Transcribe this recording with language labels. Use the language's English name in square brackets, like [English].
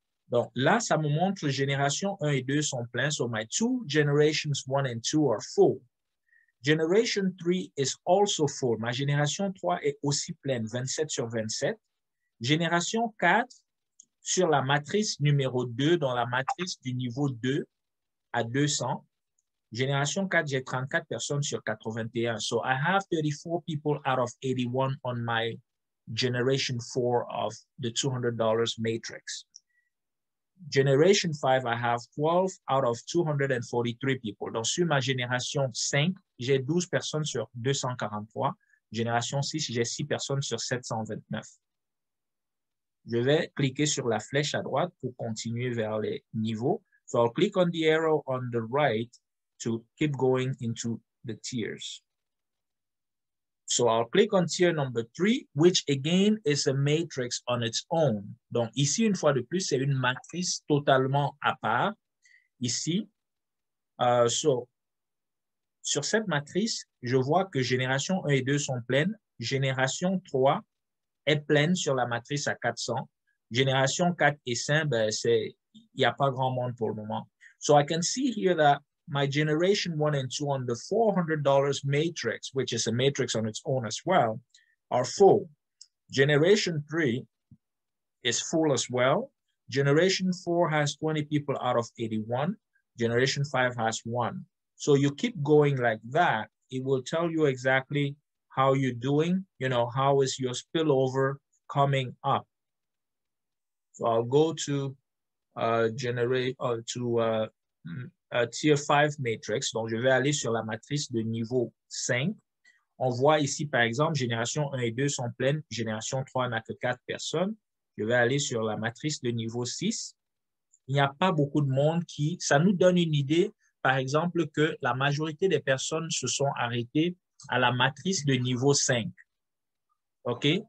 [French] Donc là, ça me montre génération 1 et 2 sont pleins. [English] So my two generations 1 and 2 are full. Generation 3 is also full. [French] Ma génération 3 est aussi pleine, 27 sur 27. Génération 4, sur la matrice numéro 2, dans la matrice du niveau 2 à 200. Génération 4, j'ai 34 personnes sur 81. [English] So I have 34 people out of 81 on my generation 4 of the $200 matrix. Generation 5, I have 12 out of 243 people. [French] Donc, sur ma génération 5, j'ai 12 personnes sur 243. Génération 6, j'ai 6 personnes sur 729. Je vais cliquer sur la flèche à droite pour continuer vers les niveaux. [English] So I'll click on the arrow on the right to keep going into the tiers. So I'll click on tier number 3, which again is a matrix on its own. [French] Donc ici, une fois de plus, c'est une matrice totalement à part. Ici, sur cette matrice, je vois que génération 1 et 2 sont pleines. Génération 3 est pleine sur la matrice à 400. Génération 4 et 5, ben, il n'y a pas grand monde pour le moment. [English] So I can see here that my generation 1 and 2 on the $400 matrix, which is a matrix on its own as well, are full. Generation 3 is full as well. Generation 4 has 20 people out of 81. Generation 5 has 1. So you keep going like that. It will tell you exactly how you're doing, you know, how is your spillover coming up. So I'll go to generate to tier 5 matrix. [French] Donc, je vais aller sur la matrice de niveau 5. On voit ici, par exemple, génération 1 et 2 sont pleines, génération 3 n'a que 4 personnes. Je vais aller sur la matrice de niveau 6. Il n'y a pas beaucoup de monde qui... Ça nous donne une idée, par exemple, que la majorité des personnes se sont arrêtées à la matrice de niveau 5. OK?